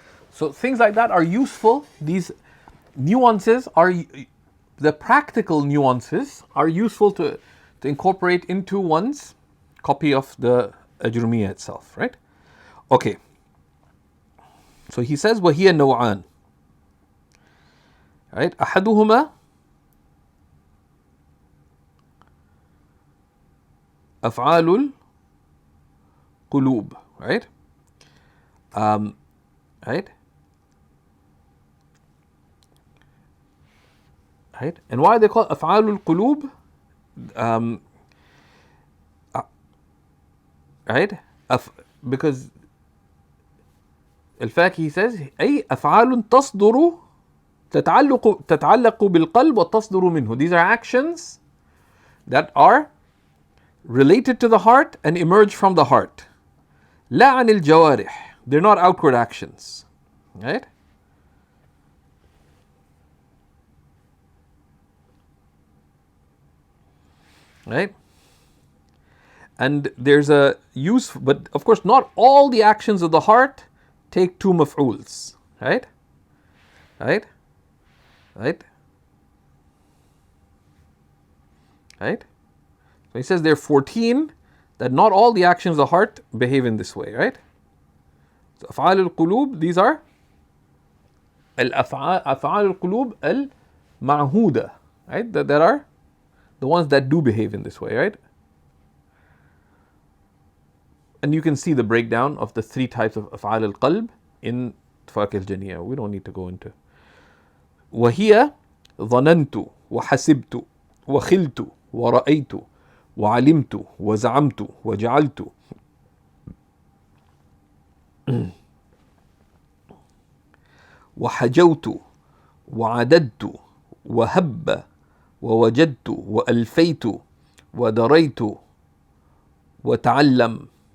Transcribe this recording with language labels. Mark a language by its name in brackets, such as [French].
[English] So things like that are useful. These nuances are, the practical nuances are useful to incorporate into one's copy of the Ajrumiyya itself, right? Okay. So he says, [Arabic] وَهِيَ نَوْعَانِ, [English] right? [Arabic] أَحَدُهُمَا أفعال القلوب, [English] right? Right? Right? And why are they called أفعال القلوب? Right? Because [Arabic] الفاكهي [English] he says [Arabic] أي أفعال تصدر تتعلق بالقلب وتصدر منه. [English] These are actions that are related to the heart and emerge from the heart. [Arabic] لا عن الجوارح. [English] They're not outward actions. Right? Right? And there's a use, but of course not all the actions of the heart take two maf'uls. Right? Right? Right? Right? So he says there are 14 that not all the actions of the heart behave in this way, right? So [Arabic] أفعال القلوب, [English] these are [Arabic] أفعال القلوب المعهودة, [English] right? That are the ones that do behave in this way, right? And you can see the breakdown of the three types of أفعال القلب in فواكه الجنية. We don't need to go into. [Arabic] وهي ظننت وحسبت وخلت ورأيت وعلمت وزعمت وجعلت وحجوت وعددت وهب ووجدت وألفيت ودريت وتعلم.